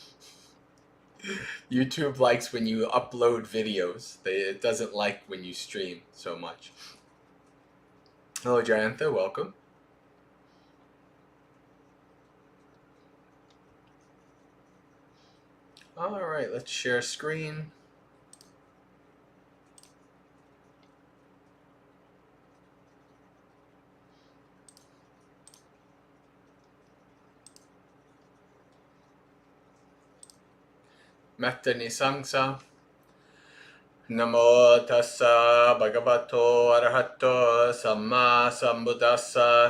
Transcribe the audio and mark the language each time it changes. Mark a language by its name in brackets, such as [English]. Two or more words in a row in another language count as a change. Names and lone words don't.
[English] YouTube likes when you upload videos. It doesn't like when you stream so much. Hello, Jayantha. Welcome. All right, let's share screen. [Pali] Metta Nisangsa. Namo tassa bhagavato arahato samma sambuddhassa.